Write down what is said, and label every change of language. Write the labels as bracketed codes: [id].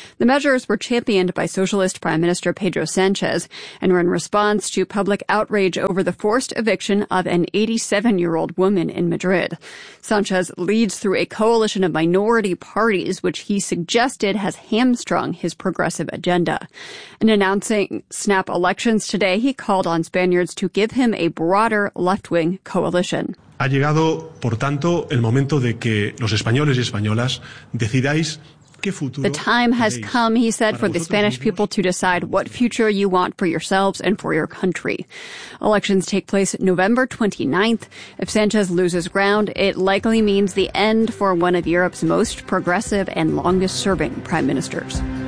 [en] The measures were championed by socialist Prime Minister Pedro Sanchez and were in response to public outrage over the forced eviction of an 87-year-old woman in Madrid. Sanchez leads through a coalition of minority parties, which he suggested has hamstrung his progressive agenda. Announcing snap elections today, he called on Spaniards to give him a broader left-wing coalition. [es] Ha llegado, por tanto, el momento de que los españoles y españolas decidáis. [en] The time has come, he said, for the Spanish people to decide what future you want for yourselves and for your country. Elections take place November 29th. If Sanchez loses ground, it likely means the end for one of Europe's most progressive and longest-serving prime ministers.